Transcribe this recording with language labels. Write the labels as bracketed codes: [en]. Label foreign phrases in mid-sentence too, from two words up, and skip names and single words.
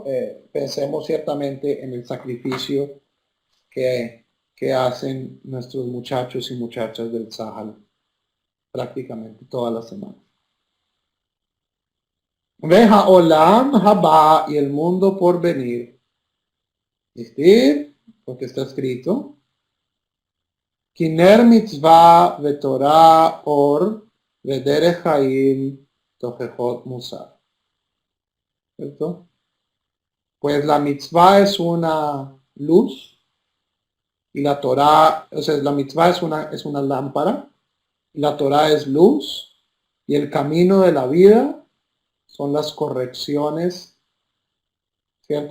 [es] Pensemos ciertamente en el sacrificio que hacen nuestros muchachos y muchachas del Sahel prácticamente todas las semanas. [he] וחיי עולם הבא [es] y el mundo por venir. ¿Viste? Porque está escrito. [he] כי נר מצוה ותורה אור ודרך חיים תוכחות מוסר. [es] ¿Cierto? Pues la mitzvah es una luz y la Torah, o sea, la mitzvah es una lámpara y la Torah es luz y el camino de la vida son las correcciones, ¿cierto?